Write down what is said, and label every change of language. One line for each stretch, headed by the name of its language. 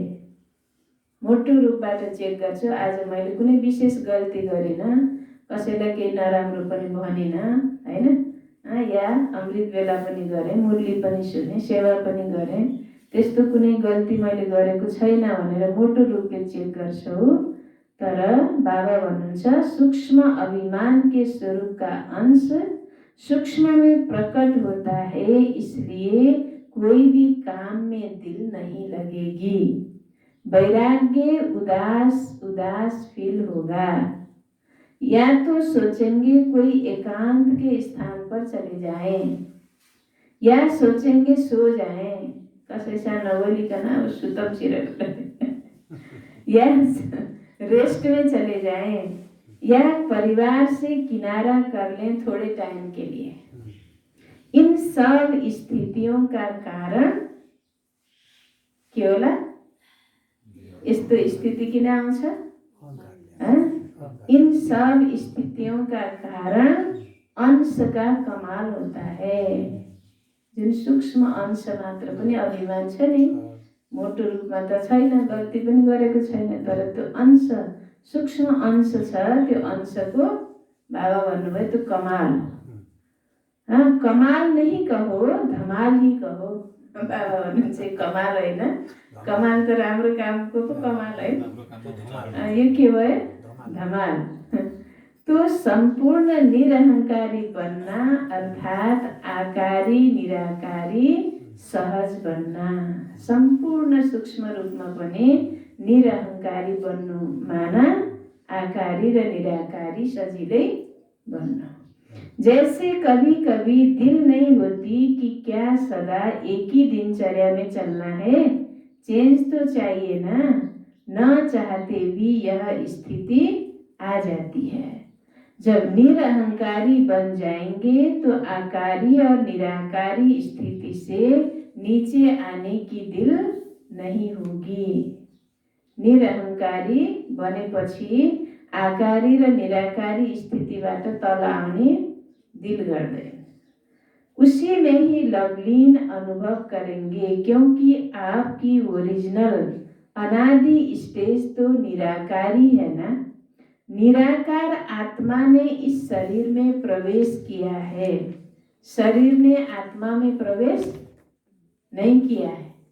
Nepali: मोटो रूपबाट चेक गर्छु, आज मैले कुनै विशेष गल्ती गरिनँ, कसैलाई केही नराम्रो पनि भनिनँ हैन, या अमृत वेला पनि गरेँ, मुरली पनि सुने, सेवा पनि गरेँ, त्यस्तो कुनै गल्ती मैले गरेको छैन भनेर मोटो रूपले चेक गर्छौ। तर बाबा भन्नुहुन्छ
Hindi: सूक्ष्म अभिमान के स्वरूप का अंश सूक्ष्म में प्रकट होता है, इसलिए कोई भी काम में दिल नहीं लगेगी। वैराग्य उदास उदास फील होगा, या तो सोचेंगे कोई एकांत के स्थान पर चले जाएं, या सोचेंगे सो जाएं,
Nepali: कसैसँग नबोलिकन अब सुतम सिरेर
Hindi: या रेस्ट में चले जाएं, या परिवार से किनारा कर लें थोड़े टाइम के लिए। इन सब स्थितियों का कारण
Nepali: के होला, यस्तो स्थिति किन आउँछ।
Hindi: इन सब स्थितियों का कारण अंश का कमाल होता है।
Nepali: जुन सूक्ष्म अंश मात्र पनि अभिमान छ नि, मोटो रूपमा त छैन, गल्ती पनि गरेको छैन, तर त्यो अंश सूक्ष्म अंश छ, त्यो अंशको बाबा भन्नुभयो त्यो कमाल।
Hindi: कमाल नहीं कहो, धमाल ही कहो।
Nepali: बाबा भन्नुहुन्छ कमाल होइन, कमाल त राम्रो कामको पो कमाल है, यो के भयो, धमाल।
Hindi: तो संपूर्ण निरहंकारी बनना अर्थात आकारी निराकारी सहज बनना।
Nepali: संपूर्ण सूक्ष्म रूपमा पनि निरहंकारी बन्नु माना आकारी र निराकारी सजिलै बन्नु।
Hindi: जैसे कभी कभी दिल नहीं होती कि क्या सदा एक ही दिनचर्या में चलना है, चेंज तो चाहिए ना, न चाहते भी यह स्थिति आ जाती है। जब निरहंकारी बन जाएंगे तो आकारी और निराकारी स्थिति से नीचे आने की दिल नहीं होगी।
Nepali: निरहंकारी बनेपछि आकारी र निराकारी स्थितिबाट तल आउने दिल गर्दैन।
Hindi: उसी में ही लवलीन अनुभव करेंगे, क्योंकि आपकी ओरिजिनल अनादि स्टेज तो निराकारी है ना। निराकार आत्मा ने इस शरीर में प्रवेश किया है, शरीर ने आत्मा में प्रवेश नहीं किया है।